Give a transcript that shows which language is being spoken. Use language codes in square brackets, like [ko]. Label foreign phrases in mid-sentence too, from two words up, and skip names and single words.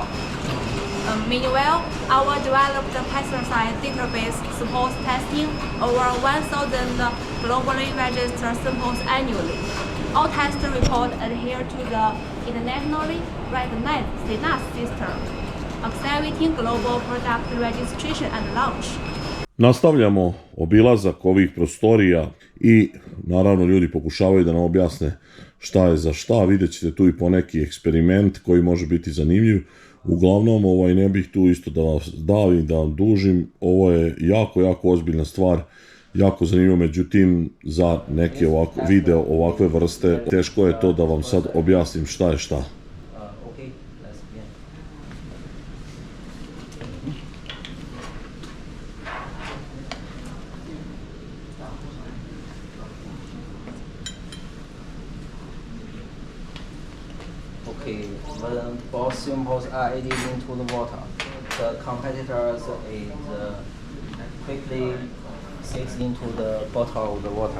[en] Meanwhile, our developed pesticide database supports testing over 1,000 globally registered samples annually. All test reports adhere to the internationally recognized CNAS system, accelerating global product registration and launch. [bs] Nastavljamo obilazak ovih prostorija i naravno ljudi pokušavaju da nam objasne šta je za šta, vidjet ćete tu i poneki eksperiment koji može biti zanimljiv. Uglavnom, ne bih tu isto da vas davim, da vam dužim, ovo je jako ozbiljna stvar, jako zanimljivo, međutim za neke video ovakve vrste teško je to da vam sad objasnim šta je šta. [en] Okay, when both samples are added into the water, the competitors is quickly sinks into the bottle of the water.